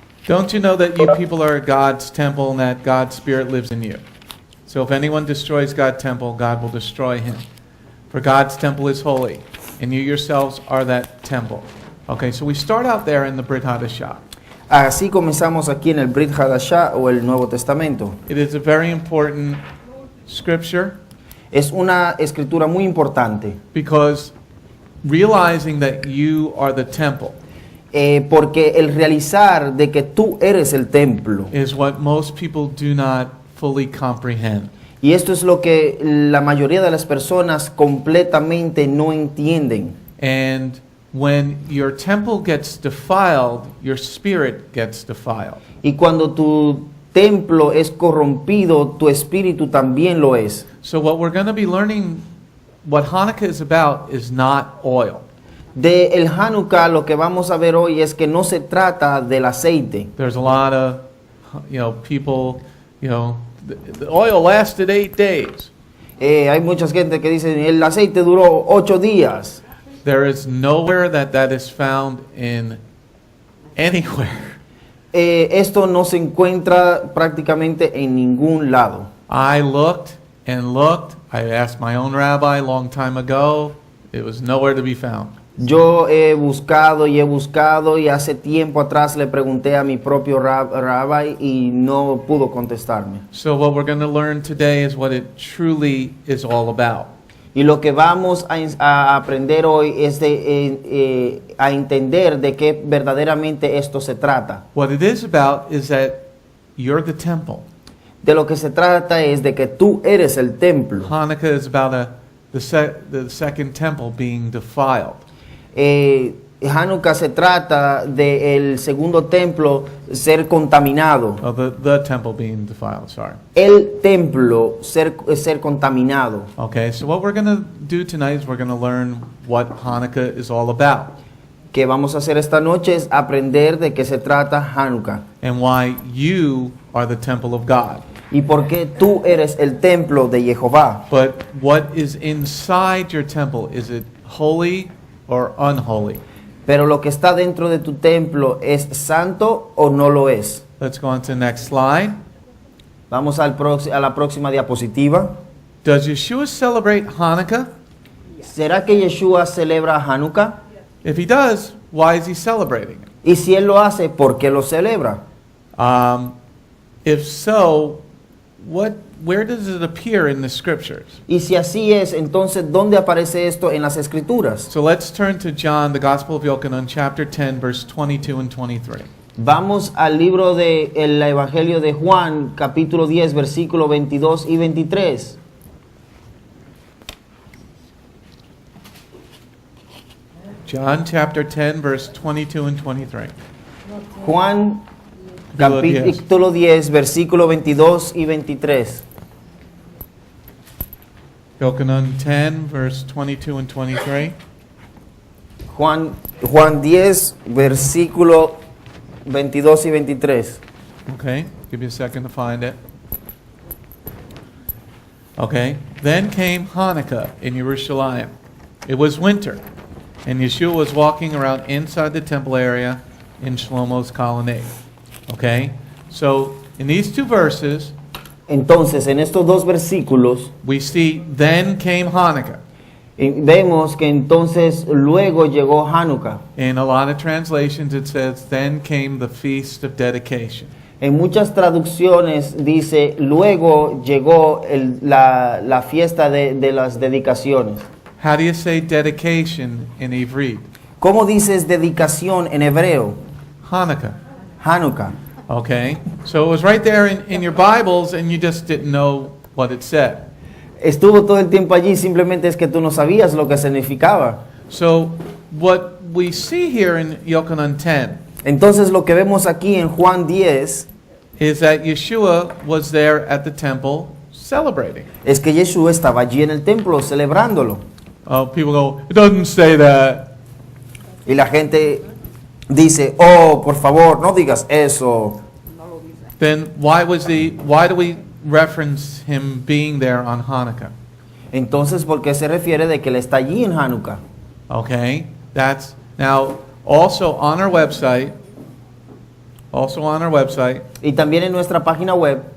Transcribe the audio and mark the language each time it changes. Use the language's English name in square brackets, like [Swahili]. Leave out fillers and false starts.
[English] Don't you know that you people are God's temple and that God's Spirit lives in you? So if anyone destroys God's temple, God will destroy him. For God's temple is holy, and you yourselves are that temple. Okay, so we start out there in the Brit Hadashah. [Spanish] Así comenzamos aquí en el Brit Hadashah o el Nuevo Testamento. [English] It is a very important scripture [Spanish] Es una escritura muy importante [English] because realizing that you are the temple [Spanish] porque el realizar de que tú eres el templo, [English] is what most people do not fully comprehend. [Spanish] y esto es lo que la mayoría de las personas completamente no entienden. [English] And when your temple gets defiled, your spirit gets defiled. [Spanish] Y cuando tu templo es corrompido, tu espíritu también lo es. [English] So what we're going to be learning, what Hanukkah is about, is not oil. [Spanish] De el Hanukkah lo que vamos a ver hoy es que no se trata del aceite. [English] There's a lot of, people, the oil lasted 8 days. [Spanish] Hay mucha gente que dice el aceite duró 8 días. [English] There is nowhere that is found in anywhere. [Spanish] Esto no se encuentra prácticamente en ningún lado. [English] I looked and looked I asked my own rabbi a long time ago. It was nowhere to be found. [Spanish] Yo he buscado y hace tiempo atrás le pregunté a mi propio rabbi y no pudo contestarme. [English] So what we're going to learn today is what it truly is all about. [Spanish] Y lo que vamos a aprender hoy es a entender de qué verdaderamente esto se trata. [English] What it is about is that you're the temple. [Spanish] De lo que se trata es de que tú eres el templo. [English] Hanukkah is about the second temple being defiled. [Spanish] Hanukkah se trata del segundo templo ser contaminado. [English] Oh, the temple being defiled, sorry. [Spanish] El templo ser contaminado. [English] Okay, so what we're going to do tonight is we're going to learn what Hanukkah is all about. [Spanish] Que vamos a hacer esta noche es aprender de qué se trata Hanukkah. [English] And why you are the temple of God. [Spanish] Y por qué tú eres el templo de Jehová. [English] But what is inside your temple, is it holy or unholy? [Spanish] Pero lo que está dentro de tu templo, ¿es santo o no lo es? [English] Let's go on to the next slide. [Spanish] Vamos a la próxima diapositiva. [English] Does Yeshua celebrate Hanukkah? [Spanish] ¿Será que Yeshua celebra Hanukkah? [English] If he does, why is he celebrating it? [Spanish] Y si él lo hace, ¿por qué lo celebra? [English] If so, where does it appear in the scriptures? [Spanish] Y si así es, entonces, ¿dónde aparece esto en las Escrituras? [English] So let's turn to John, the Gospel of Yochanan, chapter 10, verse 22 and 23. [Spanish] Vamos al libro del Evangelio de Juan, capítulo 10, versículo 22 y 23. [English] John chapter 10, verse 22 and 23. [Spanish] Juan, capítulo 10, versículo 22 y 23. [English] Yochanan 10, verse 22 and 23. [Spanish] Juan 10, versículo 22 y 23. [English] Okay, give you a second to find it. Okay, then came Hanukkah in Yerushalayim. It was winter, and Yeshua was walking around inside the temple area in Shlomo's Colonnade. Okay, so in these two verses, [Spanish] Entonces, en estos dos versículos, [English] we see then came Hanukkah. [Spanish] vemos que entonces luego llegó Hanukkah. [English] In a lot of translations it says then came the feast of dedication. [Spanish] En muchas traducciones dice, luego llegó la fiesta de las dedicaciones. [English] How do you say dedication in Ivrit? [Spanish] ¿Cómo dices dedicación en hebreo? [English] Hanukkah. [Spanish] Hanukkah. [English] Okay, so it was right there in your Bibles and you just didn't know what it said. [Spanish] Estuvo todo el tiempo allí, simplemente es que tú no sabías lo que significaba. [English] So what we see here in Yochanan 10 [Spanish] Entonces lo que vemos aquí en Juan 10 [English] is that Yeshua was there at the temple celebrating. [Spanish] es que Yeshua estaba allí en el templo celebrándolo. [English] People go, it doesn't say that. [Spanish] Y la gente dice, oh, por favor, no digas eso. [English] Then why do we reference him being there on Hanukkah? [Spanish] Entonces, ¿por qué se refiere de que él está allí en Hanukkah? [English] Okay, that's now also on our website. [Spanish] Y también en nuestra página web